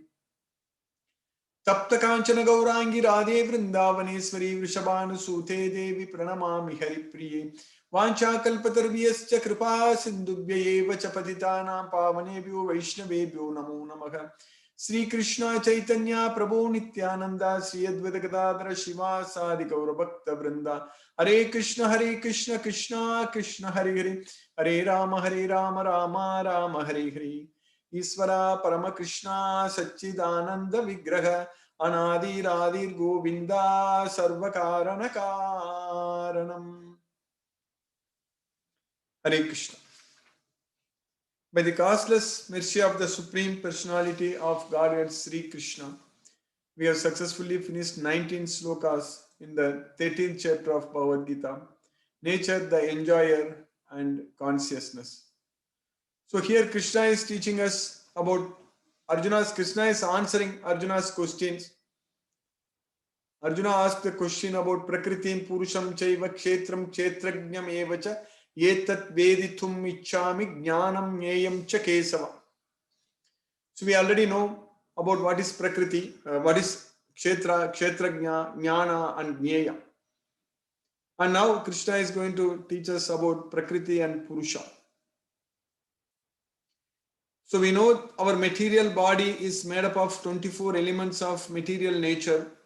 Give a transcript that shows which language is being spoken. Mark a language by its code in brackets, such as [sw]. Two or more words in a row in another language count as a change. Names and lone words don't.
[sa] तप्त कांचन गौरांगी राधे वृंदावनेश्वरी वृषभानुसूते देवी प्रणमामि हरिप्रिये। वाञ्छाकल्पतरुभ्यश्च कृपा सिन्धुभ्यैव च पतितानां पावनेभ्यो वैष्णवेभ्यो नमो नमः। श्री कृष्ण चैतन्य प्रभु नित्यानंद श्री अद्वैत गदाधर शिवासादि गौर भक्त वृंदा। हरे कृष्ण कृष्ण कृष्ण हरे हरे, हरे राम राम राम हरे हरे। ईश्वरा परम कृष्णा सच्चिदानंद विग्रह अनादिरादिर गोविंदा सर्व कारण कारणम। हरे कृष्ण। [en] By the causeless mercy of the Supreme Personality of Godhead Sri Krishna, we have successfully finished 19 slokas in the 13th chapter of Bhagavad Gita, Nature, the Enjoyer and Consciousness. So here Krishna is teaching us about Krishna is answering Arjuna's questions. Arjuna asked the question about [sa] प्रकृतिं पुरुषं चैव क्षेत्रं क्षेत्रज्ञं एवच एतत् वेदितुं इच्छामि ज्ञानं न्यायं च केशव. [en] So we already know about what is Prakriti, what is Kshetra, Kshetrajna, Jnana and Nyaya. And now Krishna is going to teach us about Prakriti and Purusha. So we know our material body is made up of 24 elements of material nature.